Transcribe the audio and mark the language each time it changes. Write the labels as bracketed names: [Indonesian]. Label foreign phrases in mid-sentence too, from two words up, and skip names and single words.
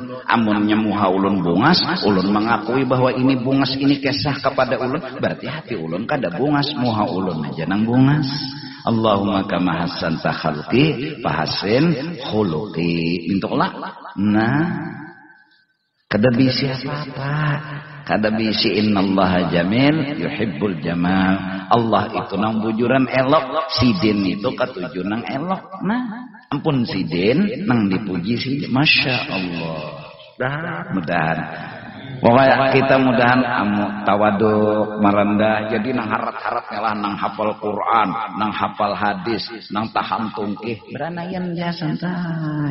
[Banjar] Amunnya muha ulun bungas, ulun mengakui bahwa ini bungas ini kisah kepada ulun, berarti hati ulun kada bungas muha ulun aja nang bungas. [Arabic] اللهم كما حسنت خلقي فحسن خلقي. [Banjar] Mintuklah. Nah, kada bisi apa-apa. Kada bisi [Arabic] إن الله جميل يحب الجمال. [Banjar] Allah itu nang bujuran elok, sidin itu katuju nang elok. Nah, ampun sidin nang dipuji sidin. [Arabic] ما شاء الله. [Banjar] Mudah-mudahan Pokoknya kita mudahan tawaduk merendah jadi nang harat-harat ngalah nang hafal Quran, nang hafal hadis, nang taham tungkih beranayan ya santai.